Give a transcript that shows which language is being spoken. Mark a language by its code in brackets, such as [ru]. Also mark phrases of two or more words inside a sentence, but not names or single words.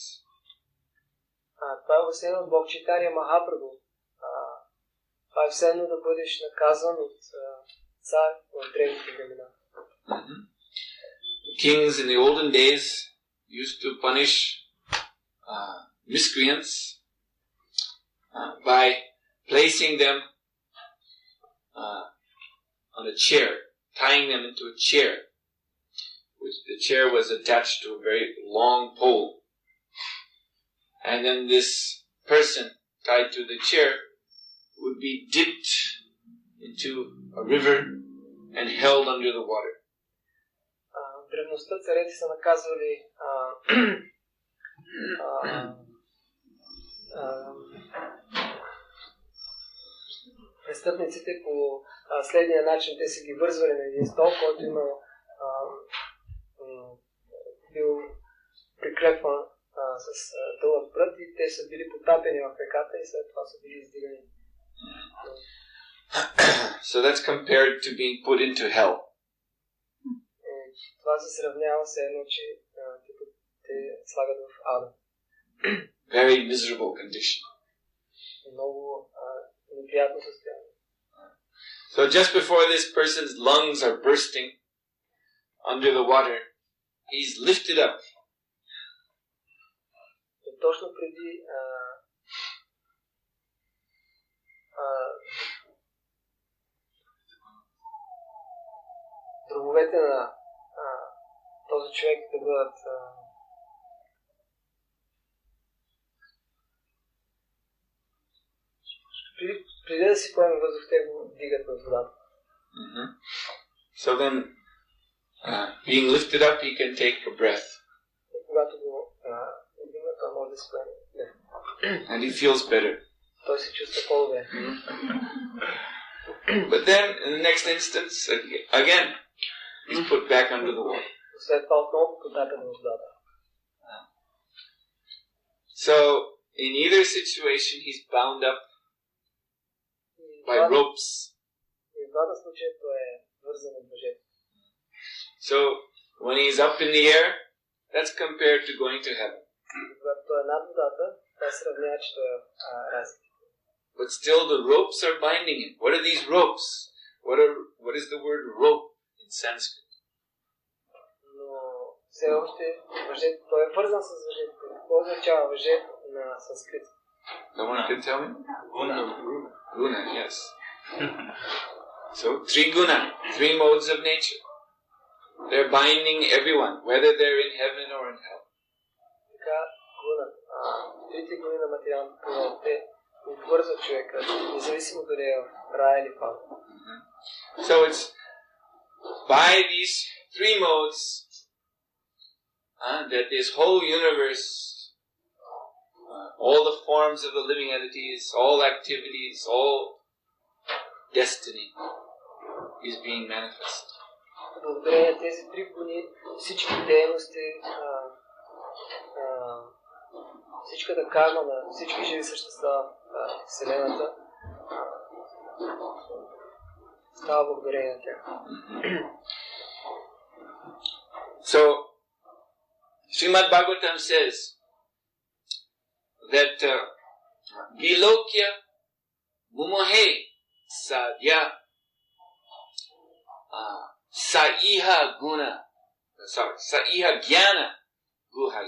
[bg] Това е обяснено от Бог Чайтания Махапрабху. Това е все едно да бъдеш наказан от цар в древните времена. [en] Kings in the olden days used to punish miscreants by placing them on a chair, tying them into a chair, which the chair was attached to a very long pole. And then this person tied to the chair would be dipped into a river and held under the water. [bg] В древността царете са наказвали престъпниците по следния начин. Те са ги вързвали на един стол, който бил прикрепван с дълъг прът и те са били потапени в реката и след това са били издигани. [en] So that's compared to being put into hell. [bg] Това се сравнява с едно, че те слагат в ада. [en] Very miserable condition. [bg] Много неприятно състояние. [en] So just before this person's lungs are bursting under the water, he's lifted up. [bg] Точно преди дробовете на този човек да бъдат преди да си поеме въздух, те го дигат в водата. [en] So then, being lifted up, he can take a breath. [bg] И когато го дигна, той може да си поеме. [en] And he feels better. [bg] Той се чувства по-добре. [en] But then, in the next instance, again, he's put back under the water. [bg] След това отново потапен в водата. [en] So, in either situation, he's bound up by ropes. So, when he's up in the air, that's compared to going to heaven. But still the ropes are binding him. What are these ropes? What is the word rope in Sanskrit? [bg] Все още въжето, той е вързан с въжето. Какво означава въжето на санскрит? [en] Someone can tell me? Guna, yes. So, three guna, three modes of nature. They're binding everyone, whether they're in heaven or in hell. [bg] Така, гуна, трите гуни на материалната природа, те обвързват човека, независимо дали е в рая или в ада. [en] So it's by these three modes that this whole universe, all the forms of the living entities, all activities, all destiny is being manifest. [bg] Благодарение на тези три гуни, всички дейности, всичката карма на всички живи същества в Вселената става благодарение на тях. [en] So, Srimad Bhagavatam says that [sa] विलोक्य मुमोहे साध्य सैह ज्ञान गुहय.